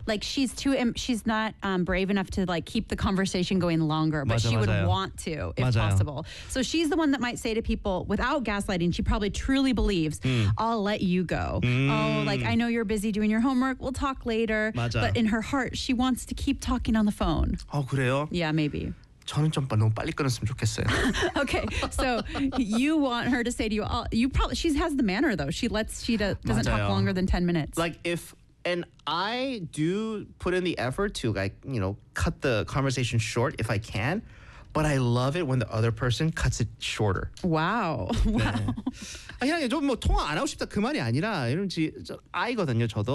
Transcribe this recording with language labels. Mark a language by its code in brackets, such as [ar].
[en] Like she's too, she's not brave enough to like keep the conversation going longer, but she would want to if possible. So she's the one that might say to people without gaslighting, she probably truly believes, I'll let you go. Mm. Oh, like I know you're busy doing your homework. We'll talk later. But in her heart, she wants to keep talking on the phone. [ko] Oh, 그래요? [en] Yeah, maybe. [ko] 저는 좀 너무 빨리 끊었으면 좋겠어요. [en] Okay, so you want her to say to you, all, you probably, she has the manner though. She lets, she doesn't 맞아요. Talk longer than 10 minutes. Like if, and I do put in the effort to like, you know, cut the conversation short if I can, but I love it when the other person cuts it shorter. Wow. Wow. [ko] 그냥 좀 뭐 통화 안 하고 싶다 그 말이 아니라 이런지 아이거든요 저도.